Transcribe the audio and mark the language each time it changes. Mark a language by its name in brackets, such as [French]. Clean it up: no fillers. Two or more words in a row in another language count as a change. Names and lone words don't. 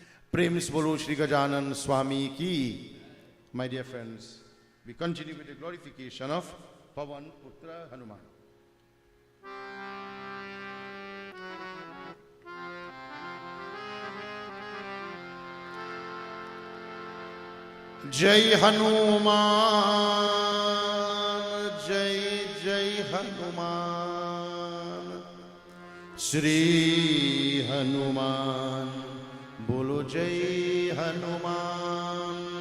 [Hindi] प्रेम से बोलो श्री गजानन स्वामी की. [English] My dear friends, we continue with the glorification of Pavan Putra Hanuman. [Hindi] जय हनुमान, जय जय हनुमान, श्री हनुमान, बोलो जय हनुमान.